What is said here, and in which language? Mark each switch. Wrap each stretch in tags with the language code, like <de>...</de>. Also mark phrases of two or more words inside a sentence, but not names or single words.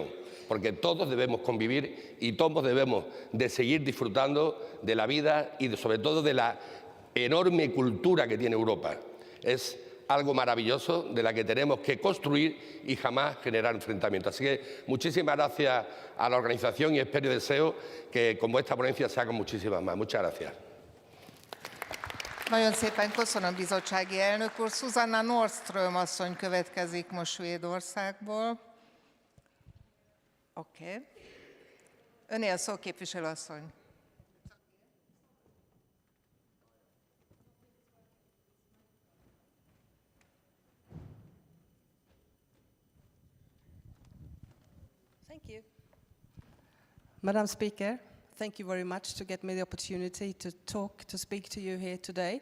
<es>Porque todos debemos convivir y todos debemos de seguir disfrutando de la vida y, sobre todo, de la enorme cultura que tiene Europa. Es algo maravilloso de la que tenemos que construir y jamás generar enfrentamientos. Así que muchísimas gracias a la organización y espero y deseo que como esta ponencia se hagan muchísimas más. Muchas gracias.</es> <hu>Nagyon szépen köszönöm, bizottsági elnök úr. Susanna Nordström asszony következik most Svédországból. Oké. Öné a szó, képviselő asszony.</hu> <en>Thank you. Madam Speaker, thank you very much to get me the opportunity to speak to you here today.</en>